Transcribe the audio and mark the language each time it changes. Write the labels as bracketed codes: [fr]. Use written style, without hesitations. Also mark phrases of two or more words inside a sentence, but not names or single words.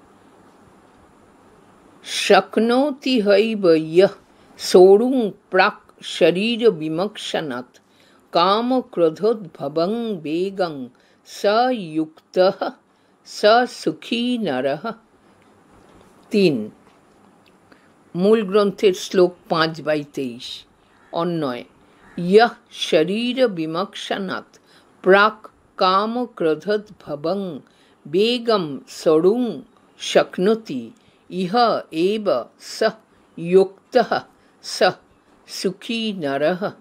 [sa] শক্নোতি হৈব ইয়ঃ সোঢ়ুং প্রাক শরীর বিমক্ষণাৎ কাম ক্রোধোদ্ভবং বেগং স যুক্তঃ স সুখী নরঃ। [bn] 3। মূল গ্রন্থের শ্লোক 5/23। অন্বয়। [sa] यः शरीर विमक्षणात् प्राक् काम क्रोधोद्भवं वेगं सोढुं शक्नोति इह एव सः युक्तः सः सुखी नरः।